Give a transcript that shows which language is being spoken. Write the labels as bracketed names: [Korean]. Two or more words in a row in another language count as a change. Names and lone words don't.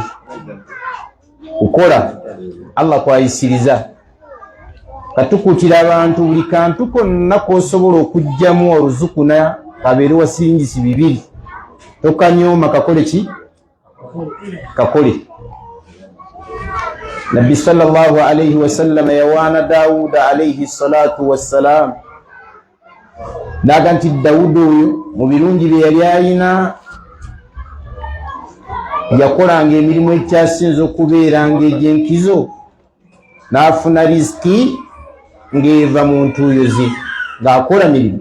[Ganda] Kukola Allah kwayisiriza. Katukuutira abantu buli kantu konna k'osobola okugyamu oluzukuna kabeere wasingisi bibiri, tokanyooma, kakole ki? Kakole. Nabbi [Arabic] صلى الله عليه وسلم [Ganda] yawaana Daawuda [Arabic] عليه الصلاة والسلام, [Ganda] naga nti Daawuda oyo mu birungi bye yali ayina yakolanga emirimu ekyasinza okubeera ng'egy'enkizo, n'afuna riziki ng'eva mu ntuuyo ze ng'akola mirimu.